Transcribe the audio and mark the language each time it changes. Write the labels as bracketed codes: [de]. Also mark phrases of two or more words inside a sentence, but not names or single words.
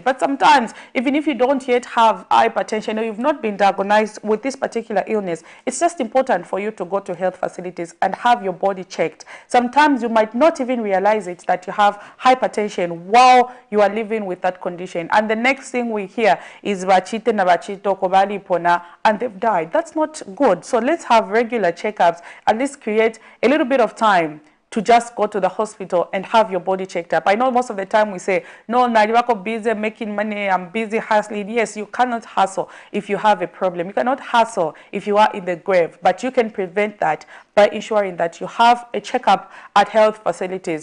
[en] But sometimes, even if you don't yet have hypertension or you've not been diagnosed with this particular illness, it's just important for you to go to health facilities and have your body checked. Sometimes you might not even realize it that you have hypertension while you are living with that condition. And the next thing we hear is [bem] bachite na bachito kobali pona, [en] and they've died. That's not good. So let's have regular checkups, at least create a little bit of time to just go to the hospital and have your body checked up. I know most of the time we say, no, Nadiwako busy making money, I'm busy hustling. Yes, you cannot hustle if you have a problem. You cannot hustle if you are in the grave, but you can prevent that by ensuring that you have a checkup at health facilities.